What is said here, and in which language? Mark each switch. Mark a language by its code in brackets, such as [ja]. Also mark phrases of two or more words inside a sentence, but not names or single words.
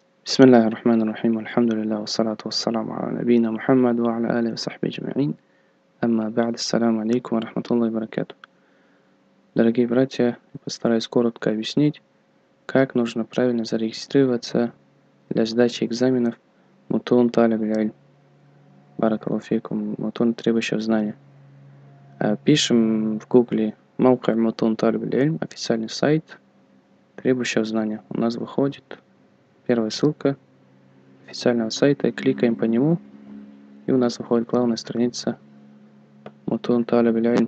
[ar] بسم الله الرحمن الرحيم والحمد لله والصلاة والسلام على نبينا محمد وعلى آله وصحبه أجمعين. أما بعد، السلام عليكم ورحمة الله وبركاته. [ru] Дорогие братья, я постараюсь коротко объяснить, как нужно правильно зарегистрироваться для сдачи экзаменов Мутун Талиб аль-Илм. [ar] بارك الله فيكم، متون, [ru] требующего знания. Пишем в гугле [ar] موقع متون طالب العلم, [ru] официальный сайт требующего знания. У нас выходит первая ссылка официального сайта, и кликаем по нему, и у нас выходит главная страница Мутун Талиб аль-Илм.